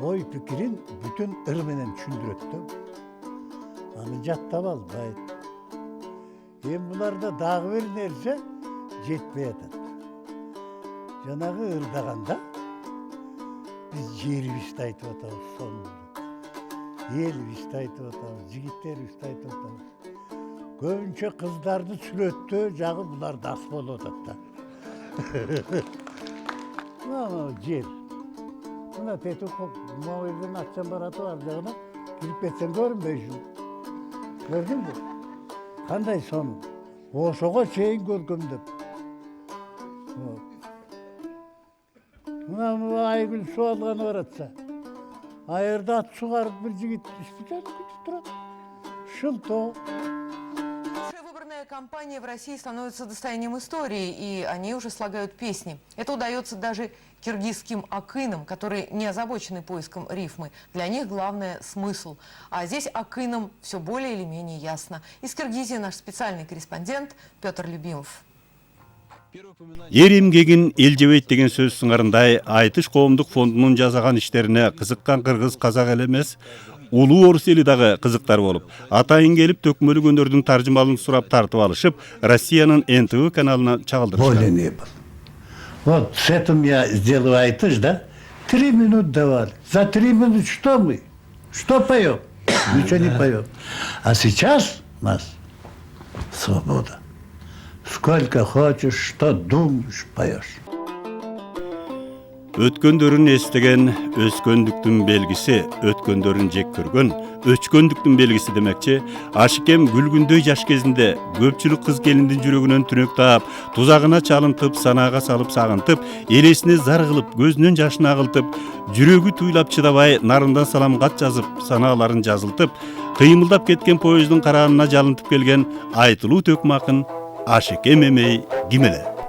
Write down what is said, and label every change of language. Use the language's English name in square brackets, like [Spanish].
[Kyrgyz] Ой пикирин бүтүн ыр менен түшүндүрөт да. Аны жаттап албайт. Эми буларда дагы бир нерсе жетпей атат. Жанагы ырдаганда биз жерибизди айтып атабыз, сонун. Элибизди айтып атабыз, жигиттерибизди айтып атабыз. Көбүнчө кыздарды сүрөттөө жагы булар дас болуп атат да. Мына жер. Мына тету могу жерден акчам баратып ар жагына кирип кетсең көрүнбөйсүң. Көрдүңбү? Кандай сонун. Ошого чейин көркөмдөп. Мына Айгүл суу алганы баратса, айырда ат сугарып бир жигит күтүп турат. Шылтоо. [Russian] Выборная кампания в России становится достоянием истории, и они уже слагают песни. Это удается даже киргизским акынам, которые не озабочены поиском рифмы. Для них главное смысл. А здесь акынам все более или менее ясно. Из Киргизии наш специальный корреспондент Петр Любимов. [Kyrgyz] Эр эмгегин эл жебейт деген сөз сыңарындай айтыш коомдук фондунун жасаган иштерине кызыккан кыргыз казак эле эмес, улуу орус эли дагы кызыктар болуп, атайын келип төкмөлүк өнөрдүн таржымалын сурап тартып алышып, Россиянын НТВ каналына чагылдырышкан. [Russian] Вот с этим я сделаю айтыш, да? 3 минуты давали. За 3 минуты что мы? Что поем? Ничего не поем. А сейчас у нас свобода. Сколько хочешь, что думаешь, поешь. [Kyrgyz] Өткөндөрүн эстеген өскөндүктүн белгиси, өткөндөрүн жек көргөн өчкөндүктүн белгиси демекчи. Ашикем күлгүндөй жаш кезинде көпчүлүк кыз келиндин жүрөгүнөн түнөк таап, тузагына чалынтып, санаага салып сагынтып, элесине зар кылып, көзүнөн жашын агылтып, жүрөгү туйлап чыдабай нарындан саламгат жазып, санааларын жазылтып, кыймылдап кеткен поезддин караанына жалынтып келген айтылуу төкмө акын Ашикем эмей ким эле?